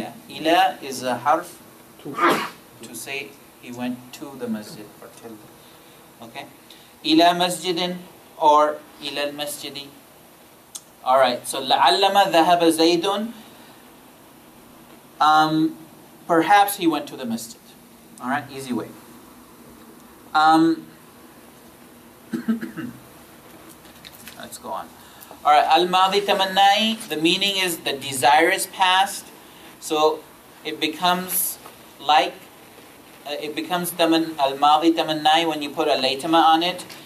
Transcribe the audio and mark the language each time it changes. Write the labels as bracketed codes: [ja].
[en] إِلَى is a harf to say he went to the masjid or till. Okay? [ar] إِلَى مَسْجِدٍ or إِلَى الْمَسْجِدِ. [en] Alright, so [ar] لَعَلَّمَا ذَهَبَ زَيْدٌ. [en] Perhaps he went to the masjid. Alright, easy way. Let's go on. Alright, al-Madi tamannai, the meaning is the desire is past. So it becomes like, al-Madi tamannai when you put a laytama on it.